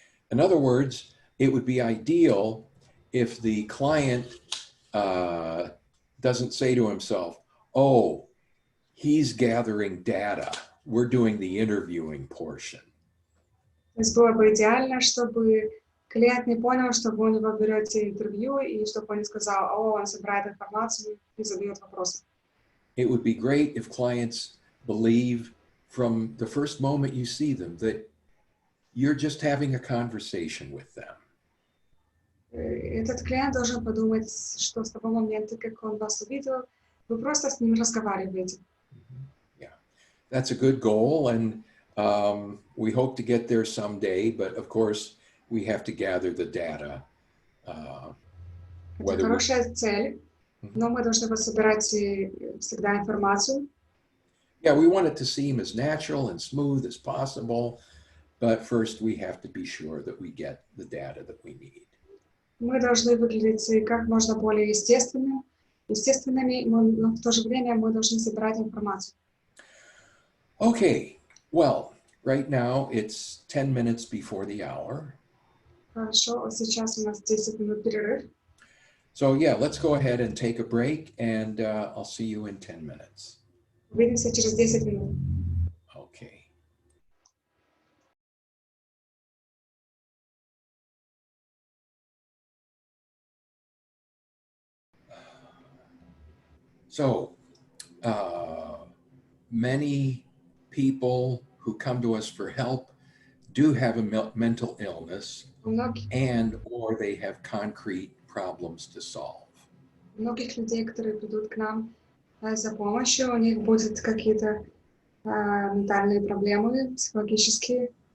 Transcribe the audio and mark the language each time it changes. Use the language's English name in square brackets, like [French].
[English] In other words, it would be ideal if the client doesn't say to himself, oh, he's gathering data. We're doing the interviewing portion. [Russian] То есть было бы идеально, чтобы клиент не понял, что вы у него берете интервью, и чтобы он не сказал, о, он собирает информацию и задает вопросы. [English] It would be great if clients believe from the first moment you see them that you're just having a conversation with them. [Russian] Этот клиент должен подумать, что с того момента, как он вас увидел, вы просто с ним разговариваете. [English] Yeah, that's a good goal, and we hope to get there someday, but of course we have to gather the data. [Russian] Это хорошая цель, но мы должны собирать всегда информацию. [English] Yeah, we want it to seem as natural and smooth as possible, but first we have to be sure that we get the data that we need. [Russian] Мы должны выглядеть как можно более естественными, но в то же время мы должны собирать информацию. [English] Okay, well, right now it's 10 minutes before the hour. [Russian] Хорошо, сейчас у нас 10 минут перерыв. [English] So yeah, let's go ahead and take a break, and I'll see you in 10 minutes. [Russian] Увидимся через 10 минут. [English] Okay. So, many people who come to us for help do have a mental illness and or they have concrete problems to solve. [Russian] Многих людей, которые придут к нам за помощью, у них будут какие-то ментальные проблемы, психологические.